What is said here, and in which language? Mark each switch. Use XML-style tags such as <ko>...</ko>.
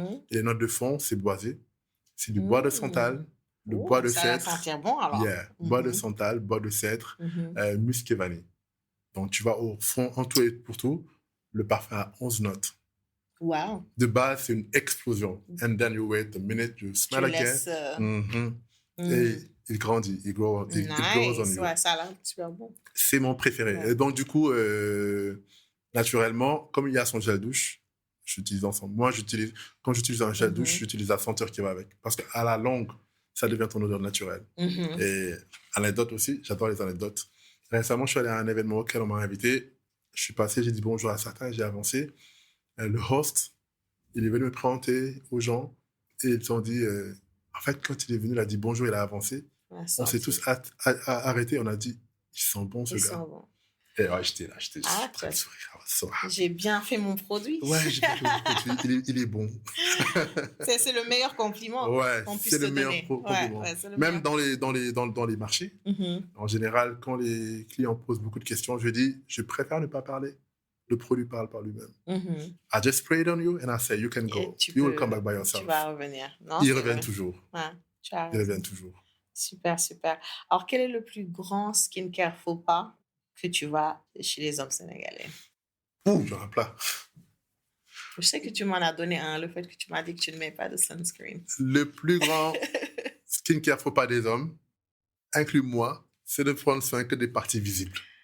<fr>Et les notes de fond, c'est boisé. C'est du bois de santal, le bois de cèdre. Ça va sentir bon, alors.</fr> <en>Yeah,</en> <fr>bois de santal, bois de cèdre, musc et vanille. Donc, tu vas au fond, en tout et pour tout, le parfum a 11 notes. Wow. De base, c'est une explosion.</fr> <en>And then you wait a minute, you smell again.</en> <fr>Et il grandit, il</fr> <en>grows on you.</en> <fr>Ouais, ça a l'air super bon. C'est mon préféré. Ouais. Et donc, du coup, naturellement, comme il y a son gel douche, j'utilise ensemble. Moi, quand j'utilise un gel douche, j'utilise la senteur qui va avec. Parce qu'à la longue, ça devient ton odeur naturelle. Et anecdote aussi, j'adore les anecdotes. Récemment, je suis allé à un événement auquel on m'a invité. Je suis passé, j'ai dit bonjour à certains, j'ai avancé. Le host, il est venu me présenter aux gens et ils ont dit, en fait, quand il est venu, il a dit bonjour, il a avancé. Ouais, on s'est tous arrêtés, on a dit, il sent bon ce gars. Bon. Et ouais, j'étais très sourire. J'ai bien fait mon produit. Ouais, j'ai bien fait mon produit. Il est bon. C'est le meilleur compliment qu'on puisse te donner. C'est le meilleur compliment. Même dans les marchés, en général, quand les clients posent beaucoup de questions, je dis, je préfère ne pas parler. Le produit parle par lui-même.</fr> <en>I just spray it on you and I say, you can go. You will come back by yourself.</en> <fr>Tu vas revenir. Non, il revient toujours. Ouais, il revient toujours. Super. Alors, quel est le plus grand skincare faux pas que tu vois chez les hommes sénégalais? J'en ai plein. Je sais que tu m'en as donné un, le fait que tu m'as dit que tu ne mets pas de sunscreen. Le plus grand skincare faux pas des hommes, inclus moi, c'est de prendre soin que des parties visibles.</fr>